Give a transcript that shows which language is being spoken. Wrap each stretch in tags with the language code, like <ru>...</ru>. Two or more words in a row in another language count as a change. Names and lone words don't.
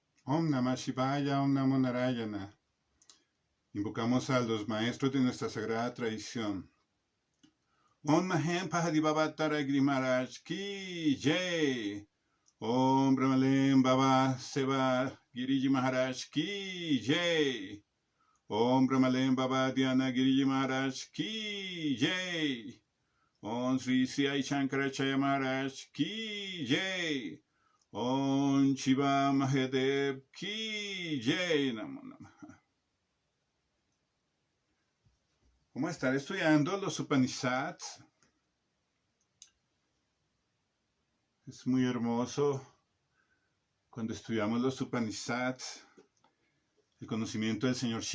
<sa>ॐ नमः शिवाय, ॐ नमो नारायण.</sa> <es>Invocamos a los maestros de nuestra sagrada tradición.</es> <hi>ॐ महेम पहाडीभवतर गिरि महाराज की जय. ॐ ब्रह्मलेम बाबा सेवा गिरिजी महाराज की जय. ॐ ब्रह्मलेम बाबा ध्यान गिरिजी महाराज की जय. ॐ श्री श्री शंकराचार्य महाराज की जय. ॐ शिव महादेव की जय.</hi> <sa>नमो नमः.</sa> <es>Vamos a estar estudiando los Upanishads. Es muy hermoso cuando estudiamos los Upanishads, el conocimiento del Señor Shiva.</es>